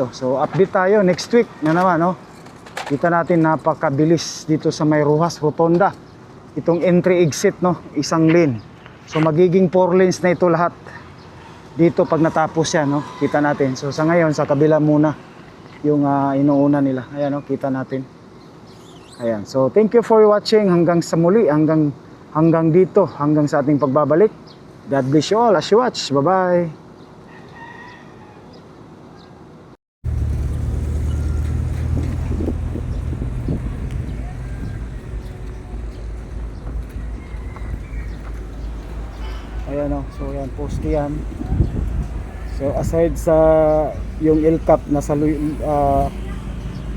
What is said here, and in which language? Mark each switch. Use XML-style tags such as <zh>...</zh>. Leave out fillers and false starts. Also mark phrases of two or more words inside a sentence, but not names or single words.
<tl>So update tayo next week na naman, no. Kita natin napakabilis dito sa May Rojas Rotonda. Itong entry exit, no, isang lane. So magiging 4 lanes na ito lahat dito pag natapos yan, no. Kita natin. So sa ngayon sa kabila muna yung inuuna nila. Ayan, no, kita natin. Ayan. So</tl> <en>thank you for watching</en> <tl>hanggang sa muli, hanggang dito, hanggang sa ating pagbabalik.</tl> <en>God bless you all as you watch. Bye-bye.</en> <tl>Ayan, o, so yan, poste yan. So aside sa yung L-cap, napakatibay, no.</tl>